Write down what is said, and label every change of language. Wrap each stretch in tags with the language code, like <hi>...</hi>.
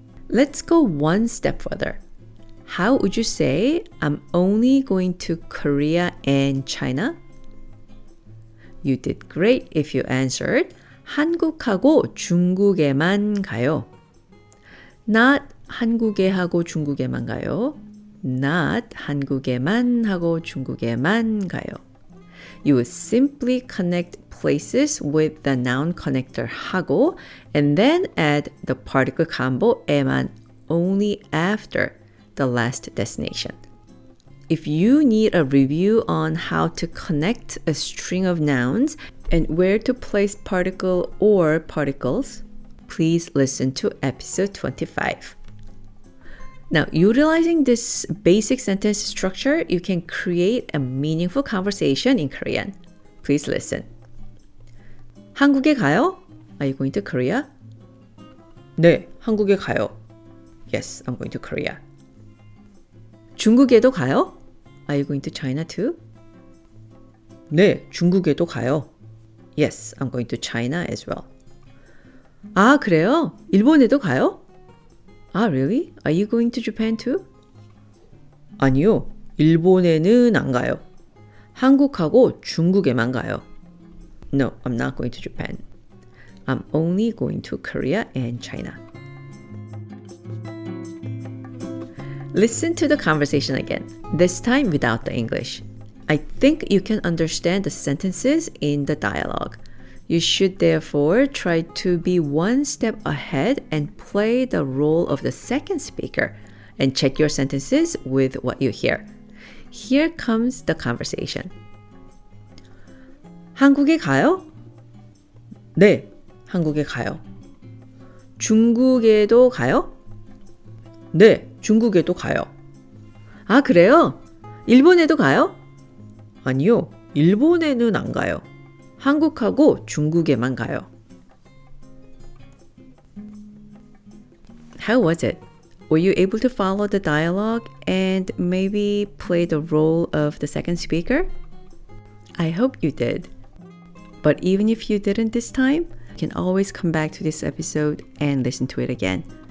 <en>Let's go one step further. How would you say, I'm only going to Korea and China? You did great if you answered,</en> <ko>한국하고 중국에만 가요. Not 한국에 하고 중국에만 가요. Not 한국에만 하고 중국에만 가요.</ko> <en>You would simply connect places with the noun connector 하고 and then add the particle combo 에만 only after the last destination. If you need a review on how to connect a string of nouns and where to place particle or particles, please listen to episode 25. Now, utilizing this basic sentence structure, you can create a meaningful conversation in Korean. Please listen.</en> <ko>한국에 가요?</ko> <en>Are you going to Korea?</en> <ko>네, 한국에 가요.</ko> <en>Yes, I'm going to Korea.</en> <ko>중국에도 가요?</ko> <en>Are you going to China too?</en> <ko>네, 중국에도 가요.</ko> <en>Yes, I'm going to China as well.</en> <ko>아, 그래요? 일본에도 가요?</ko> <en>Ah, really? Are you going to Japan too?</en> <ko>아니요, 일본에는 안 가요. 한국하고 중국에만 가요.</ko> <en>No, I'm not going to Japan. I'm only going to Korea and China. Listen to the conversation again, this time without the English. I think you can understand the sentences in the dialogue. You should therefore try to be one step ahead and play the role of the second speaker and check your sentences with what you hear. Here comes the conversation.</en> <ko>한국에 가요? 네, 한국에 가요. 중국에도 가요? 네, 중국에도 가요. 아, 그래요? 일본에도 가요? 아니요, 일본에는 안 가요. 한국하고 중국에만 가요.</ko> <en>How was it? Were you able to follow the dialogue and maybe play the role of the second speaker? I hope you did. But even if you didn't this time, you can always come back to this episode and listen to it again.</en>